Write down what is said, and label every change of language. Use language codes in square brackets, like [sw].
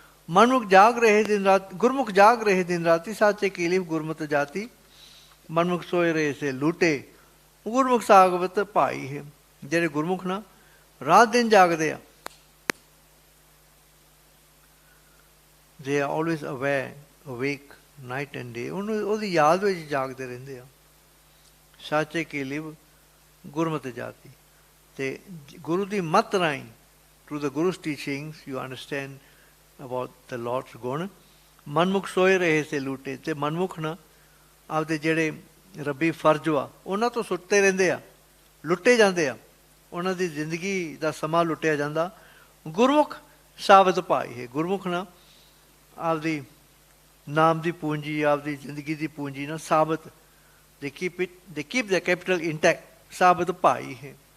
[pa] ਮਨਮੁਖ ਜਾਗ ਰਹੇ ਦਿਨ ਰਾਤ, ਗੁਰਮੁਖ ਜਾਗ ਰਹੇ ਦਿਨ ਰਾਤੀ, ਸਾਚੇ ਕੀ ਲਿਵ ਗੁਰਮਤਿ ਜਾਤੀ। ਮਨਮੁਖ ਸੋਏ ਰਹੇ ਸੇ ਲੂਟੇ, ਗੁਰਮੁਖ ਸਾਗਵਤ ਭਾਈ ਹੈ। ਜਿਹੜੇ ਗੁਰਮੁਖ ਨਾ ਰਾਤ ਦਿਨ ਜਾਗਦੇ ਆ, [en] they are always aware, awake night and day, [pa] ਉਹਨੂੰ ਉਹਦੀ ਯਾਦ ਵਿੱਚ ਜਾਗਦੇ ਰਹਿੰਦੇ ਆ। ਸਾਚੇ ਕੀ ਲਿਵ ਗੁਰਮਤਿ ਜਾਤੀ। ਤੇ ਗੁਰੂ ਦੀ ਮੱਤ ਰਾਹੀਂ, [en] through the Guru's teachings you understand about the Lord's [pa] ਗੁਣ। ਮਨਮੁਖ ਸੋਏ ਰਹੇ ਸੇ ਲੂਟੇ, ਤੇ ਮਨਮੁਖ ਨਾ ਆਪਦੇ ਜਿਹੜੇ ਰੱਬੀ ਫਰਜ਼ ਵਾ ਉਹਨਾਂ ਤੋਂ ਸੁੱਤੇ ਰਹਿੰਦੇ ਆ, ਲੁੱਟੇ ਜਾਂਦੇ ਆ, ਉਹਨਾਂ ਦੀ ਜ਼ਿੰਦਗੀ ਦਾ ਸਮਾਂ ਲੁੱਟਿਆ ਜਾਂਦਾ। ਗੁਰਮੁਖ ਸਾਬਤ ਭਾਈ ਹੈ। ਗੁਰਮੁਖ ਨਾ ਆਪਦੀ ਨਾਮ ਦੀ ਪੂੰਜੀ, ਆਪਦੀ ਜ਼ਿੰਦਗੀ ਦੀ ਪੂੰਜੀ ਨਾ ਸਾਬਤ, [en] they keep their capital intact, [pa] ਸਾਬਤ ਭਾਈ ਹੈ।